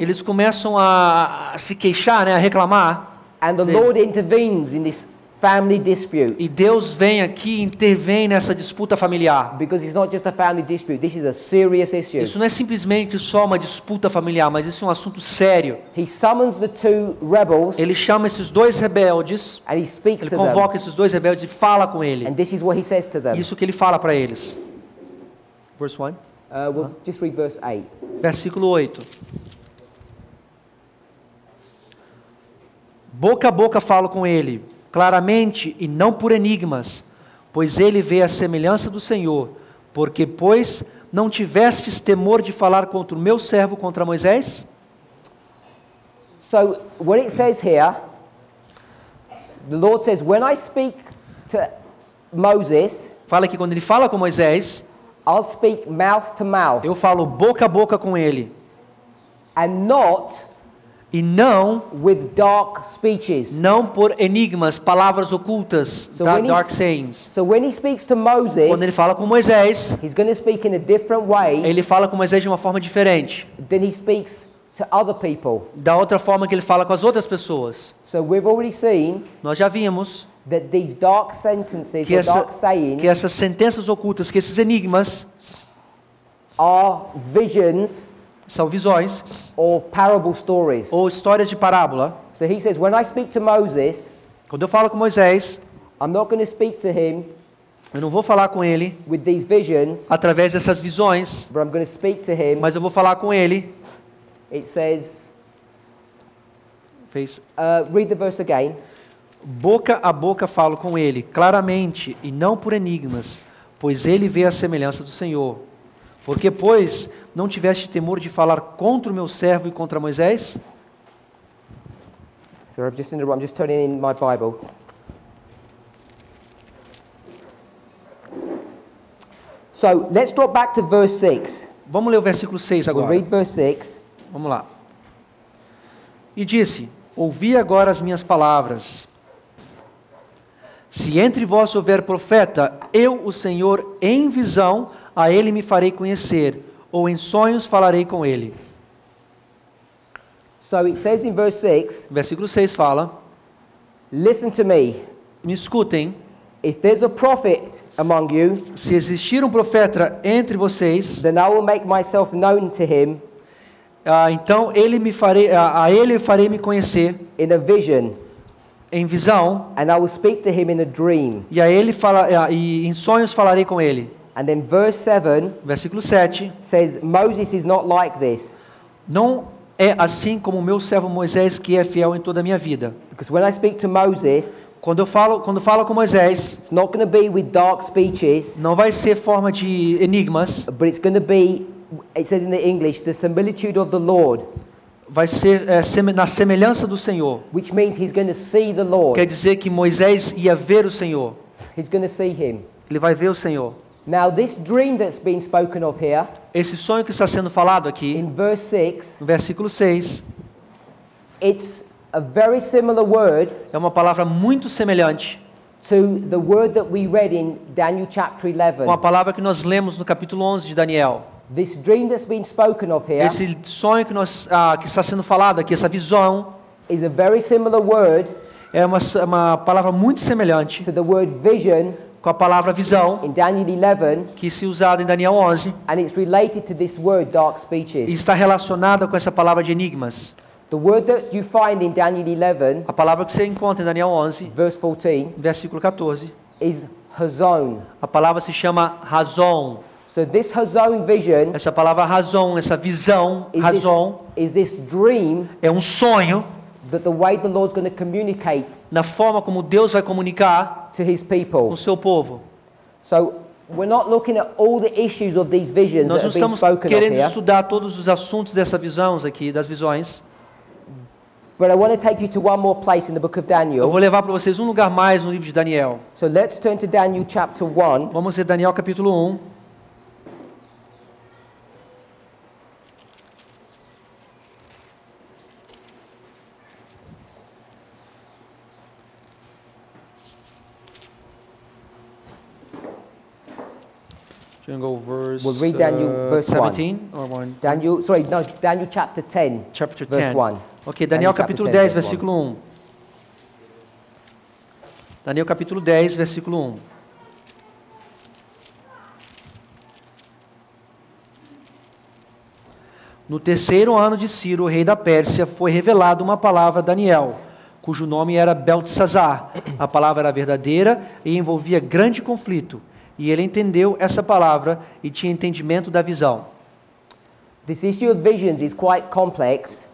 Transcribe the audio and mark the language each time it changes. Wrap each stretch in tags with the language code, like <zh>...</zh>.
<pt>Eles começam a se queixar, né, a reclamar.</pt> <en>and the Lord intervenes in this family dispute.</en> <pt>E Deus vem aqui e intervém nessa disputa familiar.</pt> <en>Because it's not just a family dispute, this is a serious issue.</en> <pt>Isso não é simplesmente só uma disputa familiar, mas isso é um assunto sério.</pt> <en>He summons the two rebels</en> <pt>Ele chama esses dois rebeldes,</pt> <en>and he speaks</en> <pt>ele</pt> <en>to them.</en> <pt>convoca esses dois rebeldes e fala com ele.</pt> <en>And this is what he says to them.</en> <pt>Isso que ele fala para eles.</pt> <en>Verse 1. We'll just read verse 8.</en> <pt>Versículo 8. Boca a boca falo com ele, claramente e não por enigmas, pois ele vê a semelhança do Senhor. Porque, pois, não tivestes temor de falar contra o meu servo, contra Moisés?</pt> <en>So, what it says here, the Lord says, when I speak to Moses,</en> <pt>Fala que quando ele fala com Moisés,</pt> <en>I'll speak mouth to mouth,</en> <pt>eu falo boca a boca com ele,</pt> <en>and not</en> <pt>e não</pt> <en>with dark speeches.</en> <pt>por enigmas, palavras ocultas,</pt> <en>So when dark he- sayings. So when he speaks to</en> <pt>Quando ele</pt> <en>Moses,</en> <pt>fala com Moisés,</pt> <en>he's going to speak in a different way</en> <pt>ele fala com Moisés de uma forma diferente</pt> <en>than he speaks to other people.</en> <pt>da outra forma que ele fala com as outras pessoas.</pt> <en>So we've already seen</en> <pt>Nós já vimos</pt> <en>that these dark sentences</en> <pt>que,</pt> <en>or dark sayings</en> <pt>que essas sentenças ocultas, que esses enigmas</pt> <en>are visions</en> <pt>são visões</pt> <en>or parable stories.</en> <pt>ou histórias de parábola.</pt> <en>So he says, when I speak to Moses,</en> <pt>Quando eu falo com Moisés,</pt> <en>I'm not going to speak to him</en> <pt>eu não vou falar com ele</pt> <en>with these visions,</en> <pt>através dessas visões,</pt> <en>but I'm going to speak to him.</en> <pt>mas eu vou falar com ele.</pt> <en>It says,</en> <pt>Fez</pt> <en>read the verse again.</en> <pt>boca a boca falo com ele, claramente e não por enigmas, pois ele vê a semelhança do Senhor. Porque, pois, não tiveste temor de falar contra o meu servo e contra Moisés?</pt> <en>So I'm just turning in my Bible. So let's drop back to verse 6.</en> <pt>Vamos ler o versículo 6</pt> <en>We'll</en> <pt>agora.</pt> <en>read verse 6.</en> <pt>Vamos lá. E disse: ouvi agora as minhas palavras. Se entre vós houver profeta, eu, o Senhor, em visão, a ele me farei conhecer, ou em sonhos falarei com ele.</pt> <en>So it says in verse 6,</en> <pt>Versículo 6 fala:</pt> <en>listen to me.</en> <pt>me escutem,</pt> <en>If there's a prophet among you,</en> <pt>se existir um profeta entre vocês,</pt> <en>then I will make myself known to him</en> <pt>então a ele farei me conhecer</pt> <en>in a vision,</en> <pt>em visão,</pt> <en>and I will speak to him in a dream.</en> <pt>e e em sonhos falarei com ele.</pt> <en>And then verse 7</en> <pt>Versículo 7.</pt> <en>says, Moses is not like this.</en> <pt>Não é assim como o meu servo Moisés, que é fiel em toda a minha vida.</pt> <en>Because when I speak to Moses,</en> <pt>Quando falo com Moisés,</pt> <en>it's not going to be with dark speeches,</en> <pt>não vai ser forma de enigmas,</pt> <en>but it's going to be, it says in the English, the similitude of the Lord,</en> <pt>vai ser na semelhança do Senhor.</pt> <en>which means he's going to see the Lord.</en> <pt>Quer dizer que Moisés ia ver o Senhor.</pt> <en>He's going to see him.</en> <pt>Ele vai ver o Senhor.</pt> <en>Now, this dream that's been spoken of here,</en> <pt>Esse sonho que está sendo falado aqui,</pt> <en>in verse 6,</en> <pt>no versículo 6,</pt> <en>it's a very similar word</en> <pt>é uma palavra muito semelhante</pt> <en>to the word that we read in Daniel chapter 11.</en> <pt>com a palavra que nós lemos no capítulo 11 de Daniel.</pt> <en>This dream that's been spoken of here</en> <pt>Esse sonho que está sendo falado aqui, essa visão,</pt> <en>is a very similar word</en> <pt>é uma palavra muito semelhante</pt> <en>to the word vision</en> <pt>com a palavra visão,</pt> <en>in Daniel 11,</en> <pt>que se usada em Daniel 11,</pt> <en>and it's related to this word dark</en> <pt>e</pt> <en>speeches.</en> <pt>está relacionada com essa palavra de enigmas.</pt> <en>The word that you find in Daniel 11,</en> <pt>A palavra que você encontra em Daniel 11,</pt> <en>verse 14,</en> <pt>versículo 14,</pt> <en>is hazon.</en> <pt>A palavra se chama razão.</pt> <en>So this hazon vision</en> <pt>Essa palavra razão, essa visão, razão,</pt> <en>is this dream</en> <pt>é um sonho</pt> <en>that the way the Lord's going to communicate</en> <pt>na forma como Deus vai comunicar</pt> <en>to His</en> <pt>com</pt> <en>people.</en> <pt>o seu povo.</pt> <en>So we're not looking at all the issues of these visions</en> <pt>Nós</pt> <en>that</en> <pt>não</pt> <en>have been</en> <pt>estamos</pt> <en>spoken of</en> <pt>querendo</pt> <en>here,</en> <pt>estudar todos os assuntos dessa visão aqui, das visões.</pt> <en>but I want to take you to one more place in the book of</en> <pt>Eu</pt> <en>Daniel.</en> <pt>vou levar para vocês um lugar mais no livro de Daniel.</pt> <en>So let's turn to Daniel chapter 1.</en> <pt>Vamos ver Daniel capítulo 1.</pt> <en>Go verse, We'll read Daniel verse 17 or 1. Daniel chapter 10, Chapter verse 10. 1. Ok, Daniel chapter</en> <pt>capítulo</pt> <en>10,</en> <pt>10,</pt> <en>verse</en> <pt>versículo 1. Daniel capítulo 10, versículo 1. No terceiro ano de Ciro, rei da Pérsia, foi revelada uma palavra a Daniel, cujo nome era Beltesazar. A palavra era verdadeira e envolvia grande conflito. E ele entendeu essa palavra e tinha entendimento da visão.</pt> <en>This issue of visions is quite complex.</en>